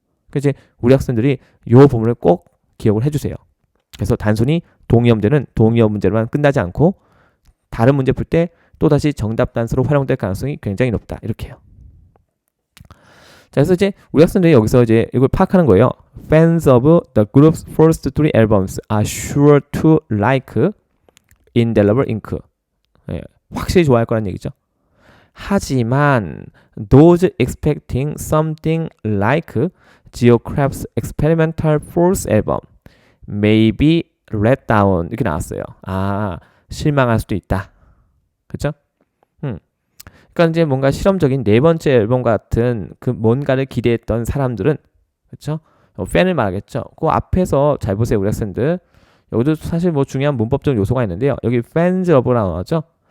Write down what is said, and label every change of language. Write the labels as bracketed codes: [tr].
[ko] 그래서 이제 우리 학생들이 이 부분을 꼭 기억을 해주세요. 그래서 단순히 동의어 문제는 동의어 문제로만 끝나지 않고 다른 문제 풀 때 또다시 정답 단서로 활용될 가능성이 굉장히 높다. 이렇게요. 자, 그래서 이제 우리 학생들이 여기서 이제 이걸 파악하는 거예요. [en] Fans of the group's first 3 albums are sure to like Indelible Ink. [ko] 예, 확실히 좋아할 거란 얘기죠. 하지만 [en] those expecting something like Geocraft's experimental fourth album may be let down [ko] 이렇게 나왔어요. 아, 실망할 수도 있다. 그렇죠? 그러니까 이제 뭔가 실험적인 네 번째 앨범 같은 그 뭔가를 기대했던 사람들은 그렇죠? 팬을 말하겠죠. 그 앞에서 잘 보세요, 우리 학생들. 여기도 사실 뭐 중요한 문법적 요소가 있는데요. 여기 fans of라고 나오죠.